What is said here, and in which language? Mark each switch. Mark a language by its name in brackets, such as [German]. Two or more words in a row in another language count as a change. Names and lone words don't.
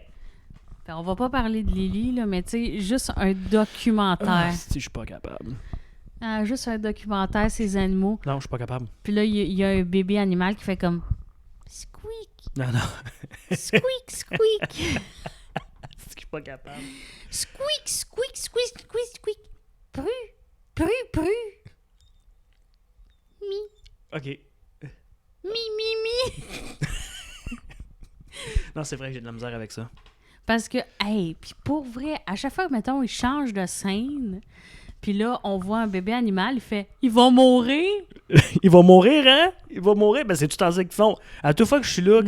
[French] Fait, on va pas parler de Lily, là, mais tu sais, juste un documentaire. Si, je suis pas capable. Juste un documentaire, ces animaux. Non, je suis pas capable. Puis là, il y a un bébé animal qui fait comme squeak, Non, non. squeak, squeak, Je suis pas capable. squeak, squeak, squeak, squeak, squeak. Pru, pru, pru. Mi, OK. mi, mi, mi. Non, c'est vrai que j'ai de la misère avec ça. Parce que, hey, puis pour vrai, à chaque fois que, mettons, il change de scène, puis là, on voit un bébé animal, il fait « Ils vont mourir! » Il va mourir, hein? Il va mourir. Ben, c'est tout en ça qu'ils font. À toute fois que je suis là, quand